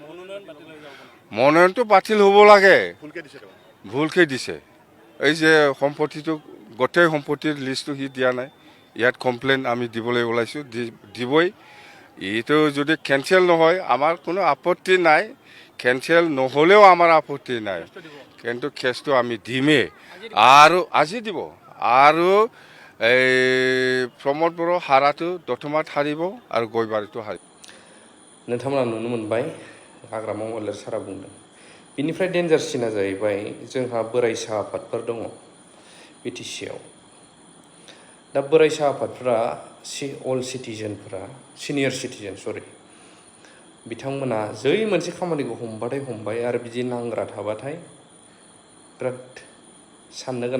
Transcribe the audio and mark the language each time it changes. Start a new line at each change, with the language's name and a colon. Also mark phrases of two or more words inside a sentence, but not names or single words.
Assamese: মনোনয়নটো বাতিল হ'ব লাগে ভুলকে দিছে এই যে সম্পত্তিটো গোটেই সম্পত্তিৰ লিষ্টটো হি দিয়া নাই ইয়াত কমপ্লেইন আমি দিবলৈ ওলাইছোঁ দিবই এইটো যদি কেঞ্চেল নহয় আমাৰ কোনো আপত্তি নাই কেঞ্চেল নহ'লেও আমাৰ আপত্তি নাই কিন্তু কেছটো আমি দিমেই আৰু আজি দিব আৰু এই প্ৰমোদ বড়ো হাৰাটো দতমাত হাৰিব আৰু গৈবাৰীটো হাৰিব।
Bodo: नोंथांमोना नुनो मोनबाय हाग्रामा महिलारि सारा बुंदों बिनिफ्राय डेन्जारसिना जाहैबाय जोंहा बोराइसा आफादफोर दङ बिटिसिआव दा बोराइसा आफादफोरा
English: all citizen senior citizen
Bodo: बिथांमोना जै मोनसे खामानिखौ हमबाथाय हमबाय आरो बिदि नांग्रा थाबाथाय बिराद साननो गोनां